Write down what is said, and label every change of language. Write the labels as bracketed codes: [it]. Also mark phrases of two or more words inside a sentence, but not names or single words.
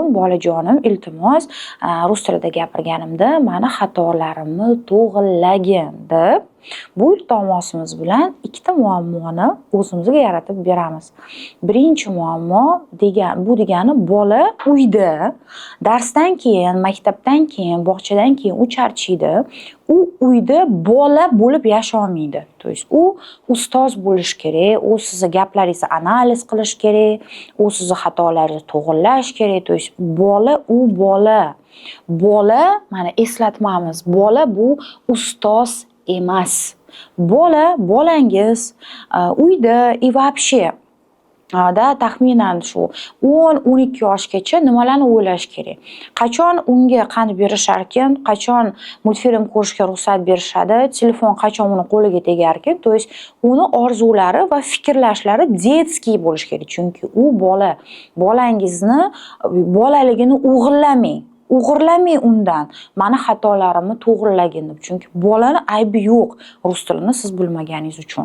[uz] Bolajonim, iltimos, rus tilida gapirganimda meni xatolarimni to'g'rilagin deb Bu iltimosimiz bilan ikkita muammoni o'zimizga yaratib beramiz. Birinchi muammo degani bola uyda darsdan keyin, maktabdan keyin, bog'chadan keyin u charchaydi. U uyda bola bo'lib yasholmaydi. [ru] То есть [uz] u ustoz bo'lish kerak, u sizni gaplaringizni analiz qilish kerak, u sizni xatolaringizni to'g'rilash kerak. [ru] То есть bola. [uz] Bola, mana eslatmamiz, bola bu ustoz emas. Bolangiz uyda [ru] и вообще [uz] taxminan shu 10-12 yoshgacha nimalarni o'ylash kerak? Qachon unga qand berisharkan, qachon multfilm ko'rishga ruxsat berishadi, telefon qachon uni qo'liga tegarkan, [ru] то есть [uz] uni orzulari va fikrlashlari детский bo'lish kerak. Chunki u bola. Bolangizni bolaligini o'g'irlamang undan. Mani xatolarimni to'g'rilagin deb. Chunki bolani aybi yo'q rus tilini siz bilmaganingiz uchun.